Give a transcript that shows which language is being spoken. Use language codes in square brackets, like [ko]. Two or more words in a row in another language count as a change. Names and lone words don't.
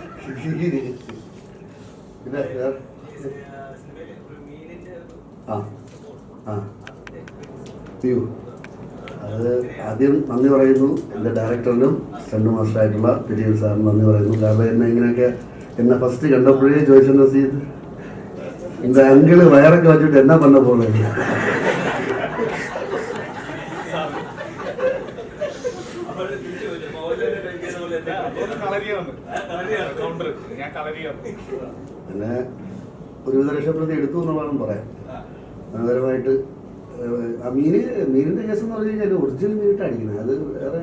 [ml] പിന്നെ അത് ആദ്യം നന്ദി പറയുന്നു എൻ്റെ ഡയറക്ടറിനും സ്റ്റണ്ട് മാസ്റ്ററായിട്ടുള്ള വിജയൻ സാറിന് നന്ദി പറയുന്നു. കാരണം എന്നെ ഫസ്റ്റ് കണ്ടപ്പോഴേ ചോദിച്ചെന്ന് ചെയ്ത് [ta] இந்த அங்கிள் வயரக்க வச்சுட்டு என்ன பண்ண போறீங்க? [ml] പിന്നെ ഒരുവിധ രക്ഷപ്പെടുത്തി എടുത്തു എന്നുള്ളതാണ് പറയാം. മനോഹരമായിട്ട് മീനിന്റെ കേസ് എന്ന് പറഞ്ഞു കഴിഞ്ഞാൽ ഒറിജിനൽ മീനിട്ട് അടിക്കുന്നത്, അത് വേറെ